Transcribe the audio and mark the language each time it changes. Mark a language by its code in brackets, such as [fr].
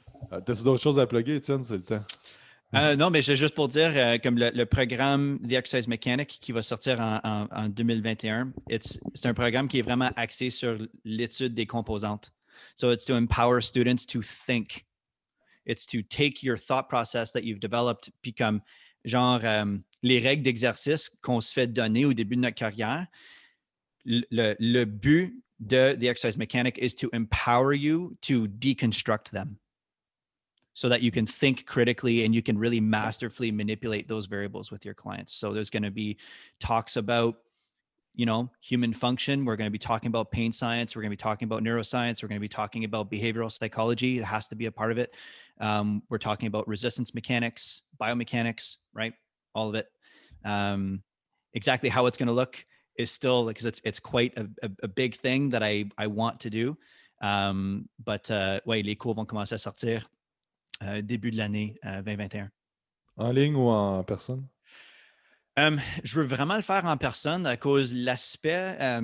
[fr] T'as-tu d'autres choses à plugger, Étienne? C'est le temps. Non, mais c'est juste pour dire, comme le programme The Exercise Mechanic qui va sortir en 2021, c'est un programme qui est vraiment axé sur l'étude des composantes. [en] So it's to empower students to think. It's to take your thought process that you've developed, [fr] puis comme genre les règles d'exercice qu'on se fait donner au début de notre carrière, [en] le but de The Exercise Mechanic is to empower you to deconstruct them, so that you can think critically and you can really masterfully manipulate those variables with your clients. So there's going to be talks about, human function. We're going to be talking about pain science. We're going to be talking about neuroscience. We're going to be talking about behavioral psychology. It has to be a part of it. We're talking about resistance mechanics, biomechanics, right? All of it. Exactly how it's going to look is still, because it's quite a big thing that I want to do. [fr] But ouais, les cours vont commencer à sortir début de l'année 2021. En ligne ou en personne? Je veux vraiment le faire en personne à cause de l'aspect.